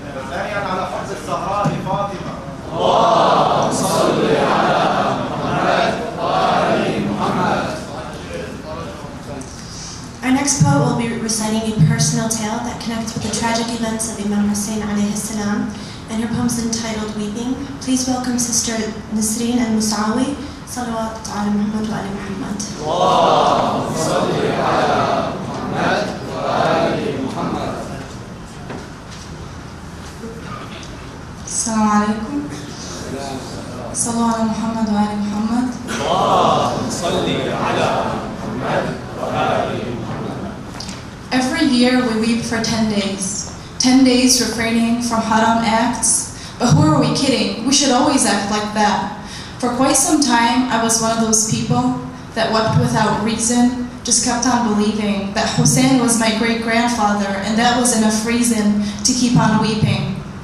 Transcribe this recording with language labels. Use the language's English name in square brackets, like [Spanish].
[Arabic] ثانيا على فضل الزهراء فاطمة. اللهم صل على محمد وآل محمد. [English] Our next poet will be reciting a personal tale that connects with the tragic events of Imam Hussein alayhi salam, and her poem is entitled Weeping. Please welcome Sister Nisreen al-Musawi. [Arabic] Salawat ala Muhammad wa ali Muhammad. اللهم صل على محمد وآل محمد. السلام عليكم. صلوا على محمد وآل محمد. اللهم صل على محمد وآل محمد. [English] Every year we weep for 10 days. 10 days refraining from haram acts. But who are we kidding? We should always act like that. For quite some time, I was one of those people that wept without reason, just kept on believing that Hussein was my great-grandfather, and that was enough reason to keep on weeping.